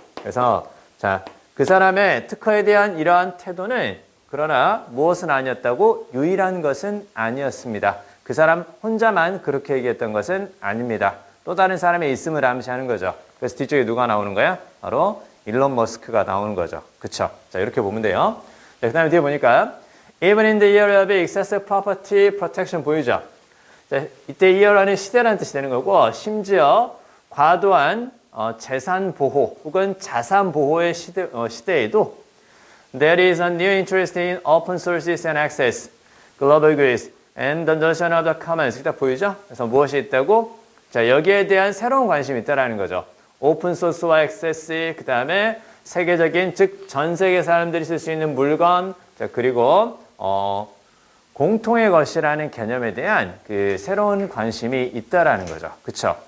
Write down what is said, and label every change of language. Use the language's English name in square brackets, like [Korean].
[Korean] 그래서 자, 그 사람의 특허에 대한 이러한 태도는 그러나 무엇은 아니었다고 유일한 것은 아니었습니다. 그 사람 혼자만 그렇게 얘기했던 것은 아닙니다. 또 다른 사람의 있음을 암시하는 거죠. 그래서 뒤쪽에 누가 나오는 거야? 바로 일론 머스크가 나오는 거죠. 그쵸? 자, 이렇게 보면 돼요. 자, 그 다음에 뒤에 보니까 [English] Even in the year of excessive property protection [Korean] 보이죠? 자, 이때 year라는 시대라는 뜻이 되는 거고 심지어 과도한 재산 보호 혹은 자산 보호의 시대에도 [English] There is a new interest in open sources and access, global goods, and the notion of the commons. [Korean] 딱 보이죠? 그래서 무엇이 있다고? 자, 여기에 대한 새로운 관심이 있다라는 거죠. 오픈 소스와 액세스, 그 다음에 세계적인, 즉 전 세계 사람들이 쓸 수 있는 물건, 자, 그리고 공통의 것이라는 개념에 대한 그 새로운 관심이 있다라는 거죠. 그렇죠?